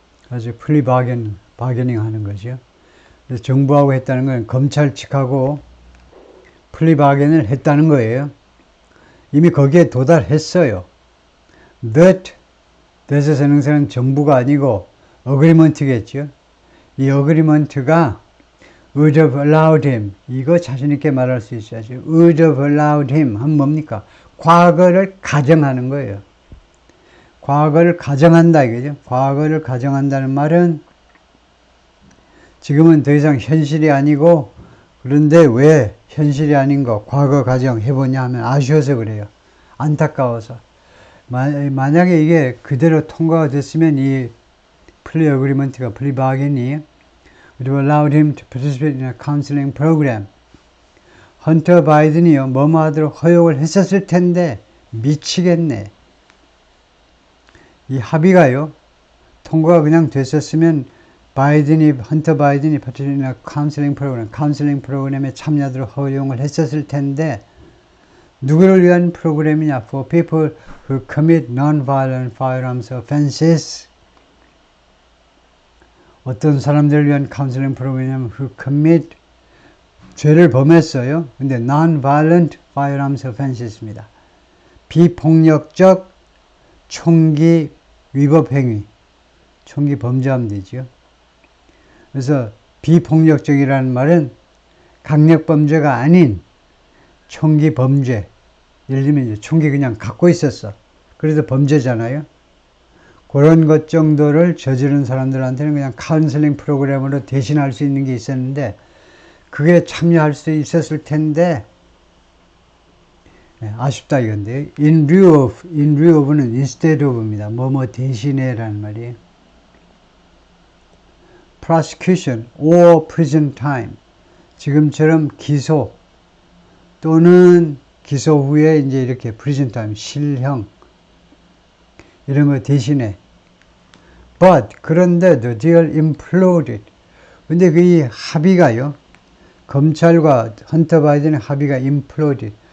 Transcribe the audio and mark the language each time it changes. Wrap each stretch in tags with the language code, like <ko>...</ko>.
<ko>아주 플리 바게닝 하는 거죠. 그래서 정부하고 했다는 건 검찰 측하고 플리 바게닝을 했다는 거예요. 이미 거기에 도달했어요. That 대세선행사는 정부가 아니고 어그리먼트겠죠. 이 어그리먼트가</ko> <en>would have allowed him</en> <ko>이거 자신있게 말할 수 있어야죠.</ko> <en>would have allowed him</en> <ko>하면 뭡니까? 과거를 가정하는 거예요. 과거를 가정한다 이거죠. 과거를 가정한다는 말은 지금은 더 이상 현실이 아니고 그런데 왜 현실이 아닌 거 과거 가정해보냐 하면 아쉬워서 그래요. 안타까워서. 만약에 이게 그대로 통과가 됐으면 이 플리 어그리먼트가 플리 바겐이</ko> <en>would have allowed him to participate in a counseling program.</en> <ko>헌터 바이든이요 뭐뭐 하도록 허용을 했었을 텐데 미치겠네. 이 합의가요 통과가 그냥 됐었으면 헌터 바이든이</ko> <en>participate in a counseling program,</en> <ko>카운슬링 프로그램에 참여하도록 허용을 했었을 텐데 누구를 위한 프로그램이냐?</ko> <en>For people who commit non-violent firearms offenses.</en> <ko>어떤 사람들을 위한 카운슬링 프로그램이냐면</ko> <en>who commit</en> <ko>죄를 범했어요. 근데</ko> <en>non-violent firearms offenses</en> <ko>입니다. 비폭력적 총기 위법 행위. 총기 범죄하면 되죠. 그래서 비폭력적이라는 말은 강력범죄가 아닌 총기 범죄. 예를 들면 이제 총기 그냥 갖고 있었어. 그래도 범죄잖아요. 그런 것 정도를 저지른 사람들한테는 그냥 카운슬링 프로그램으로 대신할 수 있는 게 있었는데 그게 참여할 수 있었을 텐데 아쉽다 이건데요.</ko> <en>in lieu of는 instead of입니다.</en> <ko>뭐뭐 대신에라는 말이에요.</ko> <en>prosecution or prison time.</en> <ko>지금처럼 기소 또는 기소 후에 이제 이렇게</ko> <en>prison time,</en> <ko>실형 이런 거 대신에</ko> <en>but</en> <ko>그런데</ko> <en>the deal imploded.</en> <ko>근데 그 이 합의가요. 검찰과 헌터 바이든의 합의가 imploded.</ko>